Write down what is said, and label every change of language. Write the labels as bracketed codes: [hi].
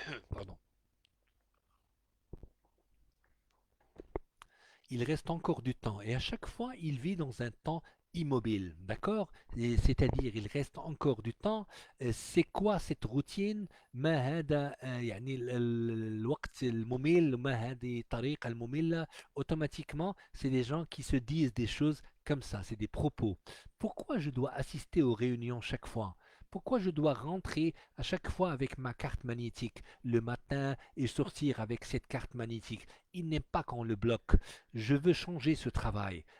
[fr] Pardon. Il reste encore du temps. Et à chaque fois, il vit dans un temps immobile. D'accord? C'est-à-dire, il reste encore du temps. C'est quoi cette routine? [ar] ما هذا يعني الوقت الممل وما هذه الطريقة المملة. [fr] Automatiquement, c'est des gens qui se disent des choses comme ça. C'est des propos. Pourquoi je dois assister aux réunions chaque fois? Pourquoi je dois rentrer à chaque fois avec ma carte magnétique le matin et sortir avec cette carte magnétique? Il n'aime pas qu'on le bloque. Je veux changer ce travail.